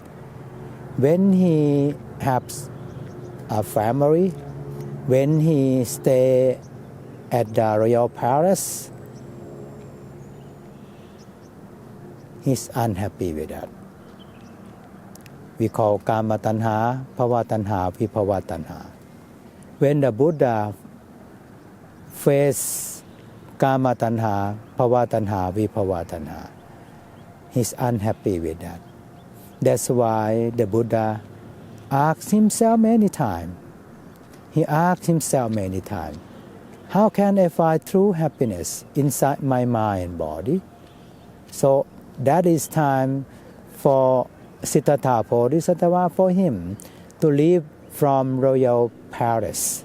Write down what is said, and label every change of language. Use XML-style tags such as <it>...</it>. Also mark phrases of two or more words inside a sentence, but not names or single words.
<en>When he has a family, when he stay at the royal palace, he's unhappy with that. We call</en> <pi>kama tanha, bhava tanha, vibhava tanha.</pi> <en>When the Buddha faced</en> <pi>kama tanha, bhava tanha, vibhava tanha,</pi> <en>he's unhappy with that. That's why the Buddha asked himself many times. He asked himself many times, how can I find true happiness inside my mind and body? So that is time for Siddhartha Bodhisattva, for him to leave from royal palace.</en>